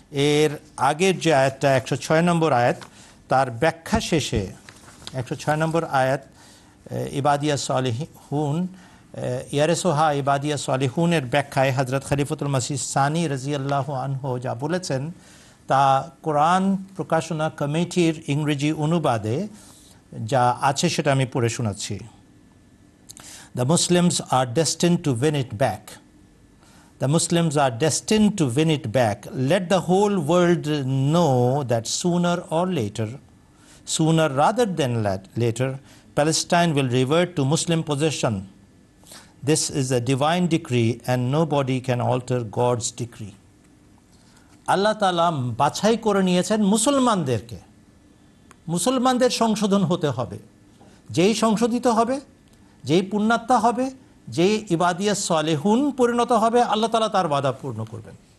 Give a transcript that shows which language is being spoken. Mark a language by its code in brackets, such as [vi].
[bn] এর আগের যে আয়াতটা 106 নম্বর আয়াত, তার ব্যাখ্যা শেষে 106 নম্বর আয়াত [ar] ইবাদিয়া সালিহুন ইয়ারিসুহা ইবাদিয়া সালিহুনের [bn] ব্যাখ্যায় হযরত খলিফাতুল মসিহ সানি রাদিয়াল্লাহু আনহু যা বলেছেন তা কোরআন প্রকাশনা কমিটির ইংরেজি অনুবাদে যা আছে সেটা আমি পড়ে শোনাচ্ছি। [en] The Muslims are destined to win it back. The Muslims are destined to win it back. Let the whole world know that sooner or later, sooner rather than later, Palestine will revert to Muslim possession. This is a divine decree and nobody can alter God's decree. [bn] আল্লাহ তাআলা বাছাই করে নিয়েছেন মুসলমানদেরকে। মুসলমানদের সংশোধন হতে হবে। যেই সংশোধিত হবে, যেই পুণ্যাত্মা হবে, যেই ইবাদিয়া সালেহুন পরিণত হবে, আল্লাহ তাআলা তার ওয়াদা পূর্ণ করবেন।